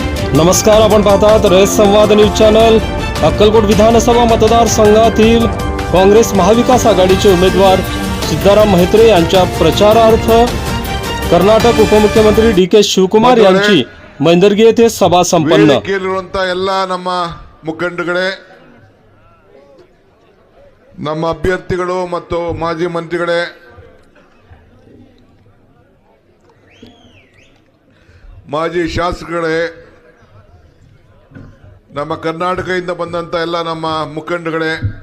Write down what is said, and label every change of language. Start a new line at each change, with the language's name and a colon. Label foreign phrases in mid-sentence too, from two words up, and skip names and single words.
Marathi: नमस्कार, आपण पाहतात रयत संवाद न्यूज चॅनल। अक्कलकोट विधानसभा मतदारसंघातील काँग्रेस महाविकास आघाडीचे उमेदवार सिद्धाराम म्हैत्रे यांच्या प्रचारार्थ कर्नाटक उपमुख्यमंत्री डी.के. शिवकुमार यांची मैंदर्गी येथे सभा संपन्न।
Kannada: ಎಲ್ಲ ನಮ್ಮ ಮುಖಂಡಗಳೇ, ನಮ್ಮ ಅಭ್ಯರ್ಥಿಗಳು ಮತ್ತು ಮಾಜಿ ಮಂತ್ರಿಗಳೇ, ಮಾಜಿ ಶಾಸಕರೇ, ನಮ್ಮ ಕರ್ನಾಟಕದಿಂದ ಬಂದಂತ ಎಲ್ಲ ನಮ್ಮ ಮುಖಂಡಗಳೇ,